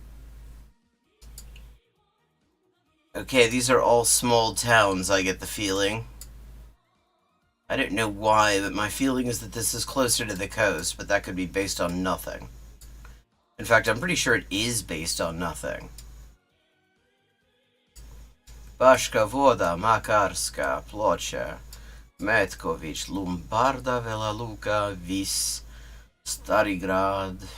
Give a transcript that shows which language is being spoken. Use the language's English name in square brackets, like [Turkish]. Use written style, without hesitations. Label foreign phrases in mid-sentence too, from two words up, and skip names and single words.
[English] Okay, these are all small towns, I get the feeling. I don't know why, but my feeling is that this is closer to the coast, but that could be based on nothing. In fact, I'm pretty sure it is based on nothing. Bashka Voda, Makarska, Ploče, Metković, Lumbarda, Vela Luka, Vis, Starigrad.